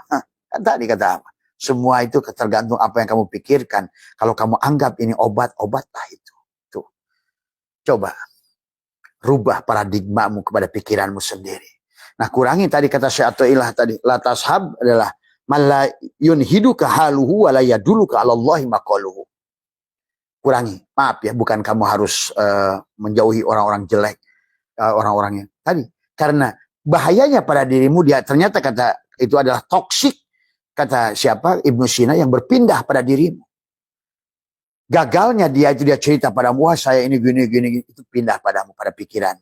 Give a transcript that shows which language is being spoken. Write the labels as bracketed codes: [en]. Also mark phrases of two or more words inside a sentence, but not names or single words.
[id] Kan tadi kata Abah. Semua itu tergantung apa yang kamu pikirkan. Kalau kamu anggap ini obat-obatlah itu. Tuh. Coba rubah paradigmamu kepada pikiranmu sendiri. Nah, kurangi tadi kata Syekh Athaillah tadi, [ar] لا تصحب [id] adalah [ar] من لا ينهضك حاله ولا يدلك على الله مقاله. [id] Kurangi. Maaf ya, bukan kamu harus menjauhi orang-orang jelek, orang-orang yang tadi. Karena bahayanya pada dirimu dia ternyata kata itu adalah toksik. Kata siapa? Ibnu Sina yang berpindah pada dirimu. Gagalnya dia cerita padamu, wah saya ini gini, itu pindah padamu, pada pikiranmu.